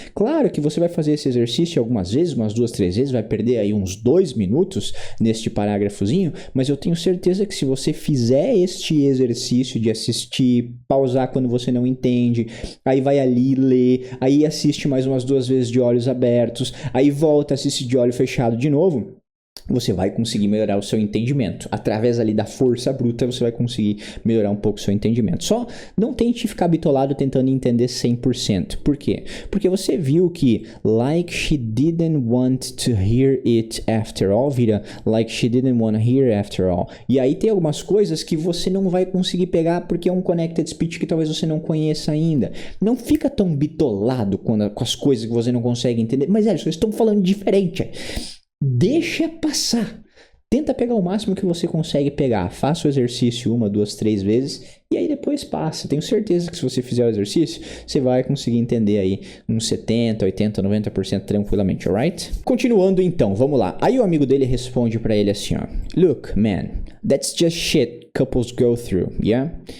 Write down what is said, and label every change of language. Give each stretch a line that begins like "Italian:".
Portuguese: Claro que você vai fazer esse exercício algumas vezes, umas 2, 3 vezes, vai perder aí uns 2 minutos neste parágrafozinho, mas eu tenho certeza que se você fizer este exercício de assistir, pausar quando você não entende, aí vai ali ler, aí assiste mais umas 2 vezes de olhos abertos, aí volta, assiste de olho fechado de novo, você vai conseguir melhorar o seu entendimento. Através ali da força bruta, você vai conseguir melhorar um pouco o seu entendimento. Só não tente ficar bitolado tentando entender 100%. Por quê? Porque você viu que
English: like she didn't want to hear it after all,
Portuguese: vira
English: like she didn't want to hear after all.
Portuguese: E aí tem algumas coisas que você não vai conseguir pegar porque é um connected speech que talvez você não conheça ainda. Não fica tão bitolado com as coisas que você não consegue entender. Mas, Ellison, eles estão falando diferente. Deixa passar. Tenta pegar o máximo que você consegue pegar. Faça o exercício 1, 2, 3 vezes e aí depois passa. Tenho certeza que se você fizer o exercício, você vai conseguir entender aí uns 70, 80, 90% tranquilamente, alright? Continuando então, vamos lá. Aí o amigo dele responde pra ele assim, ó.
English: Look, man, that's just shit couples go through, yeah?